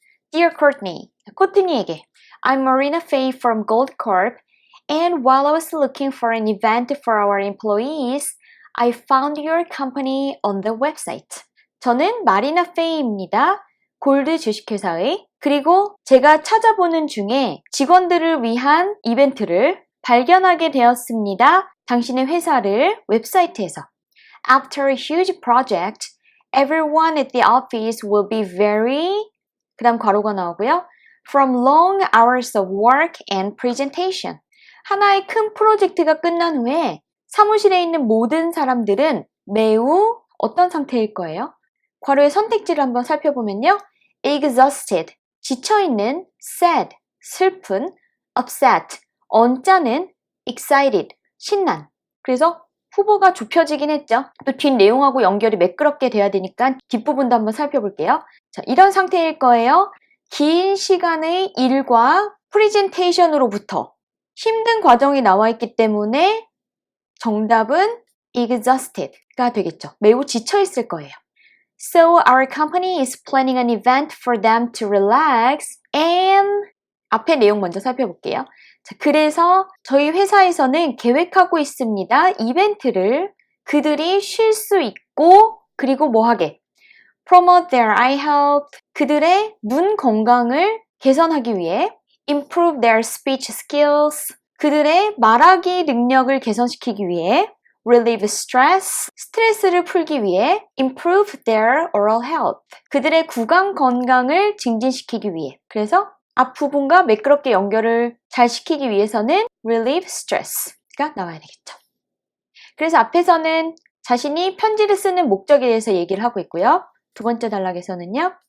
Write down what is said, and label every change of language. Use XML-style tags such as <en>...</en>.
<en>Dear Courtney,</en> <ko>코트니에게</ko> <en>I'm Marina Faye from Goldcorp and while I was looking for an event for our employees, I found your company on the website.</en> <ko>저는 마리나 페이입니다. 골드 주식회사의. 그리고 제가 찾아보는 중에 직원들을 위한 이벤트를 발견하게 되었습니다. 당신의 회사를 웹사이트에서.</ko> <en>After a huge project, everyone at the office will be very</en> <ko>그 다음 괄호가 나오고요.</ko> <en>From long hours of work and presentation.</en> <ko>하나의 큰 프로젝트가 끝난 후에 사무실에 있는 모든 사람들은 매우 어떤 상태일 거예요? 괄호의 선택지를 한번 살펴보면요. exhausted, 지쳐있는, sad, 슬픈, upset, 언짢은, excited, 신난. 그래서 후보가 좁혀지긴 했죠. 또 뒷내용하고 연결이 매끄럽게 돼야 되니까 뒷부분도 한번 살펴볼게요. 자, 이런 상태일 거예요. 긴 시간의 일과 프레젠테이션으로부터 힘든 과정이 나와 있기 때문에 정답은 exhausted가 되겠죠. 매우 지쳐있을 거예요.</ko> <en>So our company is planning an event for them to relax and</en> <ko>앞에 내용 먼저 살펴볼게요. 자, 그래서 저희 회사에서는 계획하고 있습니다. 이벤트를 그들이 쉴 수 있고 그리고 뭐 하게?</ko> <en>Promote their eye health.</en> <ko>그들의 눈 건강을 개선하기 위해</ko> <en>Improve their speech skills.</en> <ko>그들의 말하기 능력을 개선시키기 위해</ko> <en>Relieve stress.</en> <ko>스트레스를 풀기 위해</ko> <en>Improve their oral health.</en> <ko>그들의 구강 건강을 증진시키기 위해. 그래서 앞부분과 매끄럽게 연결을 잘 시키기 위해서는 relieve stress가 나와야 되겠죠. 그래서 앞에서는 자신이 편지를 쓰는 목적에 대해서 얘기를 하고 있고요. 두 번째 단락에서는요.</ko>